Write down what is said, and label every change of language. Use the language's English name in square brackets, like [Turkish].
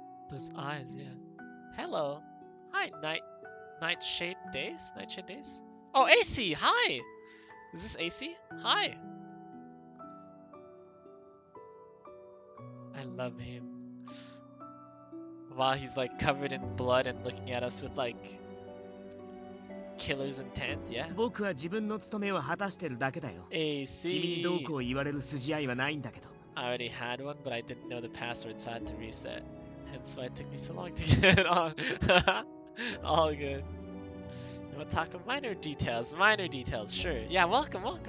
[English] Those eyes, yeah. Hello. Hi, Nightshade Days? Nightshade Days? Oh, AC! Hi! Is this AC? Hi! I love him. Wow, he's like covered in blood and looking at us with like killer's intent, yeah? [Japanese] 僕は自分の務めを果たしてるだけだよ。 [English] AC. [Japanese] 君にどうこう言われる筋合いはないんだけど。 [English] I already had one, but I didn't know the password, so I had to reset. Hence why it took me so long to get on. All good. We'll talk of minor details, sure. Yeah, welcome.